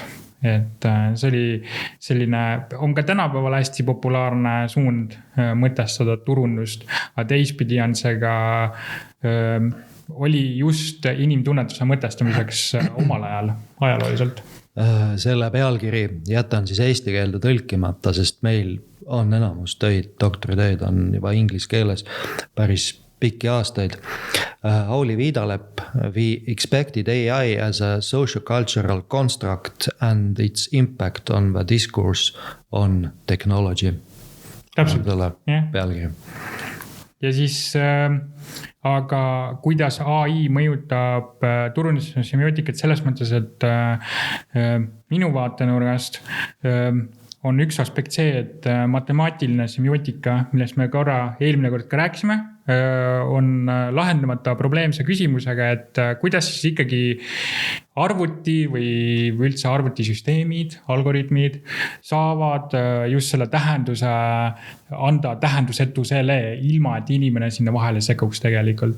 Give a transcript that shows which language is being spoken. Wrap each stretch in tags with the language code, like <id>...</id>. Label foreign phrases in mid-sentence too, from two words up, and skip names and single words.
<et>Et see oli selline, on ka tänapäeval hästi populaarne suund mõtestada turundust, aga teispidi on see ka oli just inimtunnetuse mõtestamiseks omal ajal, ajalooliselt. Selle pealkiri jätan siis eesti keelde tõlkimata, sest meil on enamus töid, doktoritöid on juba inglise keeles päris pikki aastaid. Auli Viidalepp,</et> <en>we expected AI as a socio-cultural construct and its impact on the discourse on technology.</en> <et>Täpselt, pealkiri. Ja siis aga kuidas AI mõjutab turundussemiootikat selles mõttes, et minu vaatenurgast on üks aspekt see, et matemaatiline semiootika, millest me eelmine kord ka rääkisime, on lahendamata probleemse küsimusega, et kuidas siis ikkagi arvuti või üldse arvutisüsteemid, algoritmid saavad just selle tähenduse anda tähendusetusele ilma, et inimene sinna vahele sekkuks tegelikult.</et>